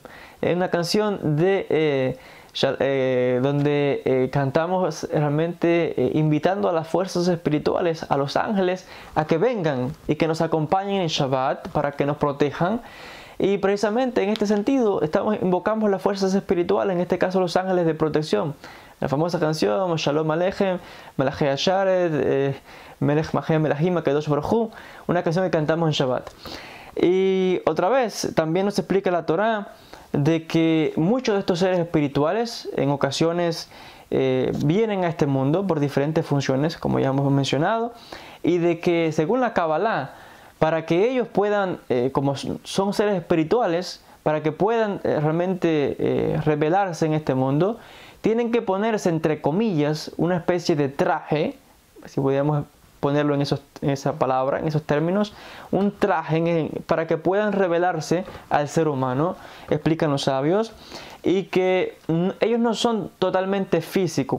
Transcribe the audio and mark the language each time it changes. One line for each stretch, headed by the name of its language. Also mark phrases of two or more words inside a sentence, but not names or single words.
Spanish: Es una canción donde cantamos realmente invitando a las fuerzas espirituales, a los ángeles, a que vengan y que nos acompañen en Shabbat para que nos protejan. Y precisamente en este sentido invocamos las fuerzas espirituales, en este caso los ángeles de protección. La famosa canción
Hebrew: שלום עליכם, מלאכי השרת, מלך מלכי המלכים הקדוש ברוך הוא,
Spanish: una canción que cantamos en Shabbat. Y otra vez, también nos explica la Torá de que muchos de estos seres espirituales en ocasiones vienen a este mundo por diferentes funciones, como ya hemos mencionado, y de que según la Kabbalah, para que ellos puedan, como son seres espirituales, para que puedan realmente revelarse en este mundo, tienen que ponerse entre comillas una especie de traje, si pudiéramos ponerlo en esa palabra, en esos términos, un traje para que puedan revelarse al ser humano, explican los sabios, y que ellos no son totalmente físicos.